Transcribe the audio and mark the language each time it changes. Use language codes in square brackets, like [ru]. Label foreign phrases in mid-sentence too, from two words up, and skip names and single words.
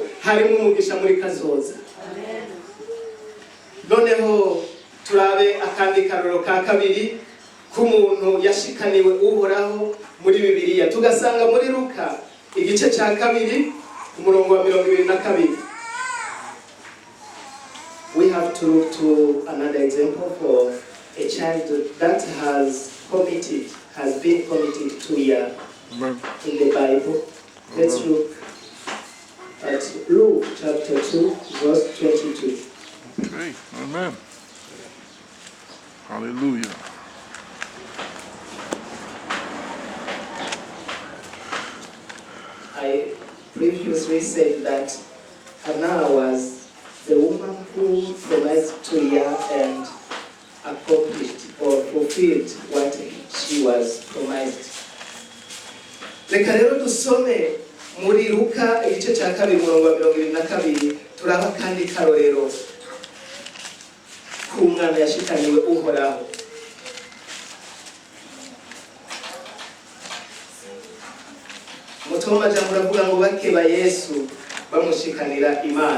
[rn] Harimo umugisha muri kazoza. Amen. Noneho turabe akandi karoro ka kabiri k'umuntu yashikaniwe uhoraho muri Bibiliya. Tugasanga muri Luka igice cya kabiri umurongo wa 22. [en] We have to look to another example for a child that has been committed to year in the Bible. Let's look at Luke chapter 2 verse 22. Okay, amen. Hallelujah. I previously said that Hannah was the woman who promised to Yah and accomplished or fulfilled what she was promised. [rn] Reka rero dusome muri Luka igice cya kabiri umurongo wa 22 turaba kandi karorero k'umwana yashikaniwe uhoraho. Umutwe w'amajambo uravuga ngo bakeba Yesu bamushikanira Imana.